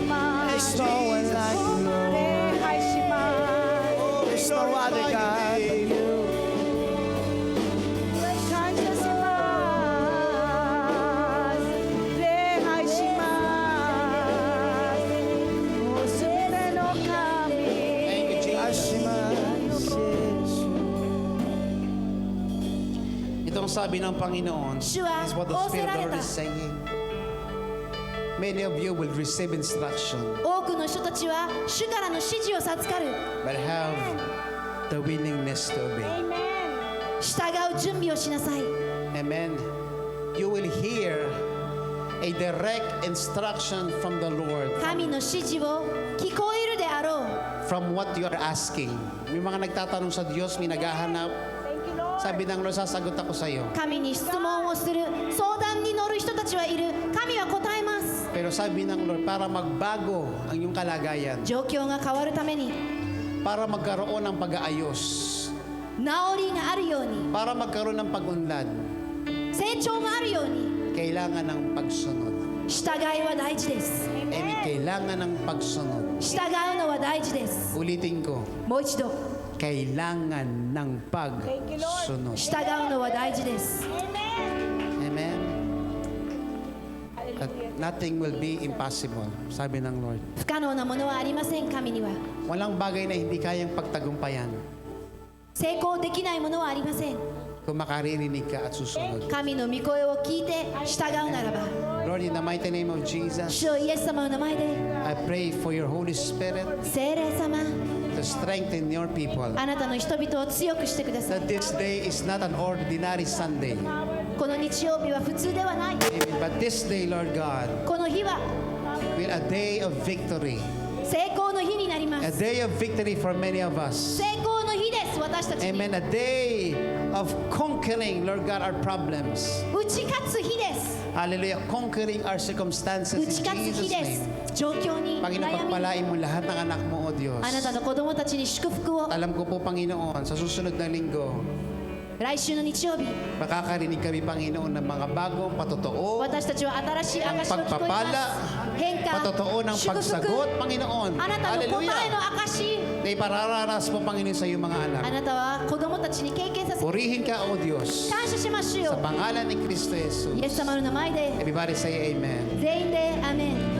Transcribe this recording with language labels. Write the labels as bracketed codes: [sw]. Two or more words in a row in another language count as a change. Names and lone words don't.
[en] There's no one like you, Lord. There's no other God but you. Thank you, Jesus. [tl] Ito ang sabi ng Panginoon. [en] This [ja] 主は [en] is what the [ja] 仰せ [en] Spirit [ja] ら [en] of the [ja] れ [en] Lord [ja] た [en] is saying. Many of you will receive instruction, [ja] 多くの人たちは主からの指示を授かる。 [en] but have the willingness to obey. [ja] 従う準備をしなさい。 [en] Amen. You will hear a direct instruction from the Lord [ja] 神の指示を聞こえるであろう。 [en] from what you are asking. [tl] May mga nagtatanong sa Diyos, may naghahanap. [en] Thank you, Lord. [tl] Sabi ng Lord, sasagot ako sa iyo. [ja] 神に質問をする、相談に乗る人たちはいる。神は答えます。 [tl] Pero sabi ng Lord, para magbago ang iyong kalagayan, [ja] 状況が変わるために [tl] para magkaroon ng pag-aayos, [ja] 治りがあるように、 [tl] para magkaroon ng pag-unlad, [ja] 成長があるように、 [tl] kailangan ng pagsunod. [ja] 従いは大事です。 [tl] Amen. Kailangan ng pagsunod. [ja] 従うのは大事です。 [tl] Ulitin ko, [ja] もう一度、 [tl] kailangan ng [en] Thank you, Lord. [tl] pagsunod. [ja] 従うのは大事です。 [en] Amen. Amen. That Hallelujah. nothing will be impossible, [tl] sabi ng Lord. [ja] 不可能なものはありません、神には。 [tl] Walang bagay na hindi kayang pagtagumpayan [ja] 成功できないものはありません。 [tl] kung makaririnig ka at susunod. [ja] 神の御声を聞いて従うならば、 [en] Lord, in the mighty name of Jesus, [ja] 主よイエス様の名前で、 [en] I pray for your Holy Spirit [ja] 聖霊様、 [en] to strengthen your people. [ja] あなたの人々を強くしてください。 [en] That this day is not an ordinary Sunday, [ja] この日曜日は普通ではない。 [en] Amen. But this day, Lord God, [ja] この日は [en] will a day of victory. [ja] 成功の日になりま [en] A [ja] す。 [en] day of victory for many of us. [ja] 成功の日です、私たちに。 [en] Amen. A day of conquering, Lord God, our problems. [ja] 打ち勝つ日です。 [en] Hallelujah. Conquering our [ja] 打 [en] circumstances [ja] ち [en] in [ja] 勝つ [en] Jesus' [ja] 日で [en] name. [ja] す。状況に [tl] Panginoon, [ja] 悩み、 [tl] pagpalain mo lahat ng anak mo, O Diyos. [ja] あなたの子供たちに祝福を。 [tl] Alam ko po, Panginoon, sa susunod na linggo, [ja] 来週の日曜日、 [tl] makakarinig kami, Panginoon, ng mga bagong patotoo, [ja] 私たちは新しい証を聞こえま [tl] pagpapala, [ja] す。変化、 [tl] patotoo ng [ja] 祝福、 [tl] pagsagot, Panginoon. [ja] あなたの答えの [en] Hallelujah. [ja] 証、 [tl] Na iparararas mo, Panginoon, sa iyong mga [ja] あ [tl] anak. [ja] なたは子供たちに経験させて [tl] Purihin ka, O Diyos. [ja] 感謝しましょ [tl] Sa [ja] う。 [tl] pangalan ni Kristo Jesus. [ja] イエス様の名前で [en] Everybody say Amen. [ja] 全員でアメン。